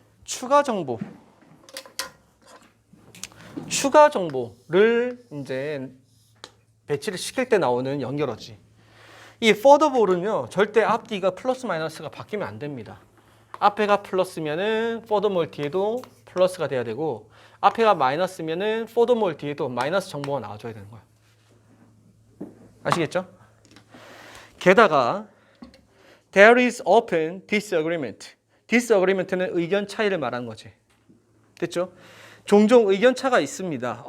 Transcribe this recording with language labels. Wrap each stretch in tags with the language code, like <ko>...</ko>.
<ko>추가 정보를 이제 배치를 시킬 때 나오는 연결어지. 이 furthermore는요, 절대 앞뒤가 플러스 마이너스가 바뀌면 안 됩니다. 앞에가 플러스면은 furthermore 뒤에도 플러스가 돼야 되고, 앞에가 마이너스면은 furthermore 뒤에도 마이너스 정보가 나와줘야 되는 거예요. 아시겠죠? 게다가</ko> <en>there is often disagreement.</en> <ko>disagreement는 의견 차이를 말하는 거지. 됐죠? 종종 의견 차가 있습니다.</ko>